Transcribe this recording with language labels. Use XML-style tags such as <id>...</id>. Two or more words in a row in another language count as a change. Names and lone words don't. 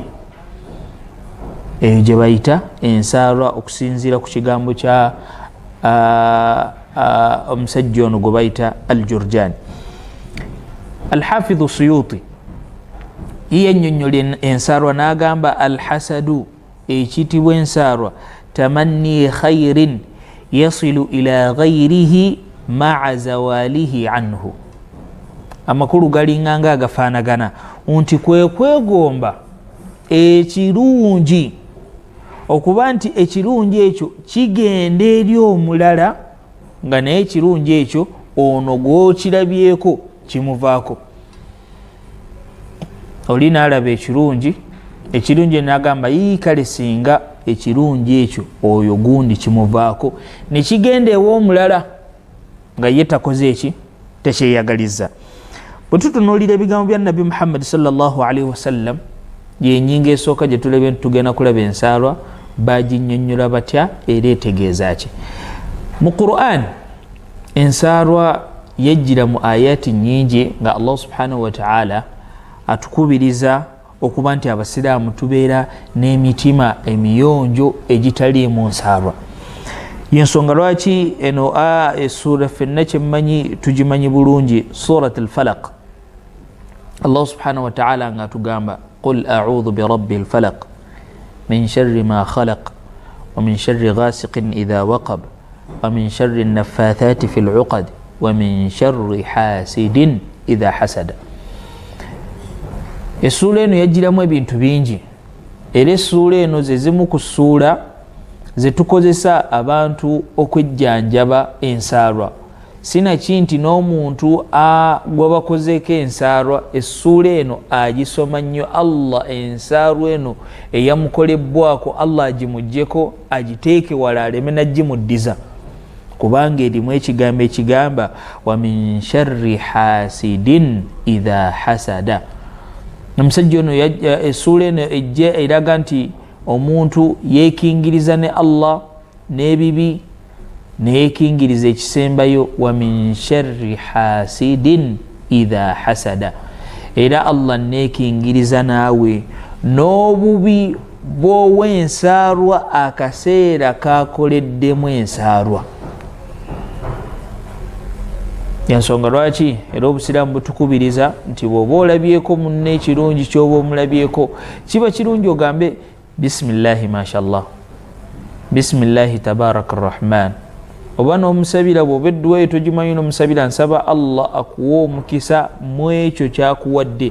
<lg>Eyo gye bayita ensaalwa, okusinziira ku kigambo kya omusajja ono gwe bayita Al-Jurjani. Al-Hafidhu Suyuti ye annyonnyola ensaalwa n'agamba al-hasadu, ekiyitibwa ensaalwa,</lg> <ar>تمني خير يصل إلى غيره مع زواله عنه.</ar> <lg>Amakulu galinganga agafaanagana nti kwe kwegomba ekirungi, okuba nti ekirungi ekyo kigenda eri omulala nga naye ekirungi ekyo ono gw'okirabyeko kimuvaako. Oli n'alaba ekirungi n'agamba kale singa ekirungi ekyo oyo gundi kimuvaako, ne kigenda ew'omulala nga ye takoze eki, tekyeyagaliza. Bwe tutunuulira ebigambo bya Nabi Muhammad</lg> <ar>صلى الله عليه وسلم,</ar> <lg>yennyinga esooka gye tulabye tugenda kulaba ensaalwa baginnyonnyola batya era etegeeza ki. Mu Qur'an ensaalwa yajjira mu ayati nnyingi nga Allah</lg> <ar>سبحانه وتعالى</ar> <lg>atukubiriza okuba nti abasiraamu tubeera n'emitima emiyonjo egitaliimu nsaalwa. Yensonga lwaki eno essura ffenna kyemmanyi tugimanyi bulungi,</lg> <ar>سورة الفلق الله سبحانه وتعالى</ar> <lg>nga atugamba</lg> <ar>قل أعوذ برب الفلق من شر ما خلق ومن شر غاسق إذا وقب ومن شر النفاثات في العقد ومن شر حاسد إذا حسد.</ar> <lg>Essula eno yajjiramu ebintu bingi era essula eno ze zimu ku ssuula ze tukozesa abantu okwejjanjaba ensaalwa. Sinaki nti n'omuntu gwe bakozeeko ensaalwa essuula eno agisoma nnyo, Allah ensaalwa eno eyamukolebbwako Allah agimuggyeko agiteeke wala aleme nagimuddiza, kubanga erimu ekigambo ekigamba</lg> <ar>ومن شر حاسد إذا حسد.</ar> <lg>Omusajja ono essuula eno ejja eraga nti omuntu yeekingiriza ne Allah n'ebibi, neekingiriza ekisembayo</lg> <ar>ومن شر حاسد إذا حسد,</ar> <lg>era Allah neekingiriza naawe n'obubi bw'ow'ensaalwa akaseera kakoleddemu ensaalwa. Yansonga lwaki era obusiraamu butukubiriza nti bw'oba olabyeko munne ekirungi ky'oba omulabyeko, kiba kirungi ogambe</lg> <ar>بسم الله ما شاء الله, بسم الله تبارك الرحمن,</ar> <lg>oba n'omusabira bw'oba edduwa eyo togimanyi n'omusabira nsaba Allah akuwa omukisa mu ekyo kyakuwadde.</lg>